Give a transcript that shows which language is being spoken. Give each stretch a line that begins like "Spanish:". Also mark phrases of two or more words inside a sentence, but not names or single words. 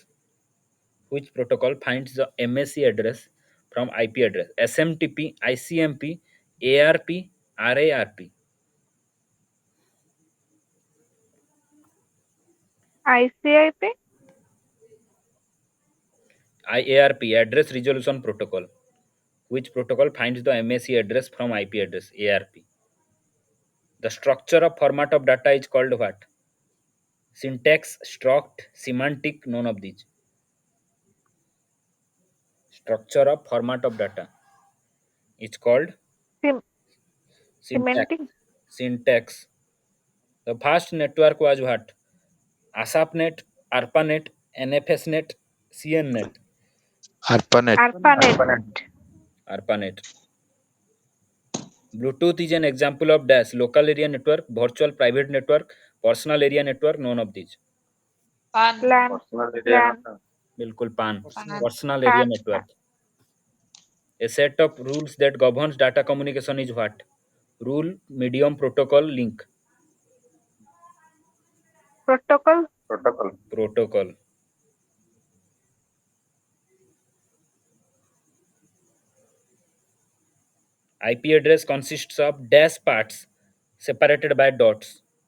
English: Which protocol finds the MAC address from IP address? SMTP, ICMP, ARP, RARP. ICIP. IARP, address resolution protocol. Which protocol finds the MAC address from IP address? ARP. The structure of format of data is called what? Syntax, struct, semantic, none of these. Structure of format of data. It's called Sim- syntax. Cementing. Syntax. The first network was what? ASAPNet, ARPANET, NFSNet, CNNet. ARPANET. ARPANET. ARPANET. Bluetooth is an example of dash local area network, virtual private network, personal area network, none of these. LAN. Personal area. LAN.
Hindi: बिल्कुल पान.
English: Personal. Personal area PAN. network. A set of rules that governs data communication is what? Rule, medium, protocol, link. Protocol. Protocol. Protocol. IP address consists of dash parts separated by dots.